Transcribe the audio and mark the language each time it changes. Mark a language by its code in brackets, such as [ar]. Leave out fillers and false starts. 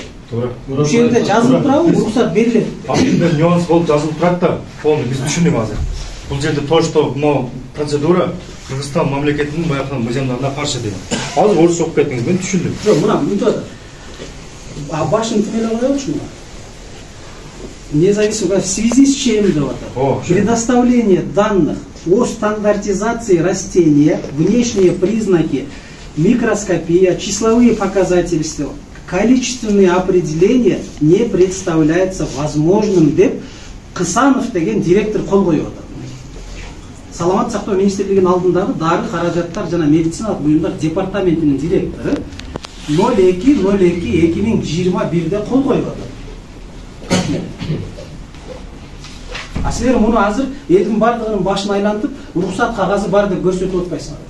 [ky] Туура. Ушул жерде жазылып турабы, уруксат берилет. Бир нюанс болуп жазылып турат да, полный биз түшүндүк азыр. Бул жерде то, что могу процедура Кыргызстан мамлекетинин баягы мыйзамдарына каршы деген. Азыр орусча окуп кеттиңиз, мен түшүндүм. Жок, мына мынтип атат. А башын тимелеп коелучу мына. [ru] Независимо в связи с чем деп атат. Предоставление данных о стандартизации растения, внешние признаки, микроскопия, числовые показатели, количественные определения не представляется возможным деп Кысанов деген директор кол коюп атат. [ky] Саламат сактоо министрлигинин алдындагы дары каражаттар жана медициналык буюмдар департаментинин директору 02/02/2021де кол коюп атат. А силер муну азыр элдин бардыгынын башын айлантып, уруксат кагазы бар деп көрсөтүп атпайсыңар.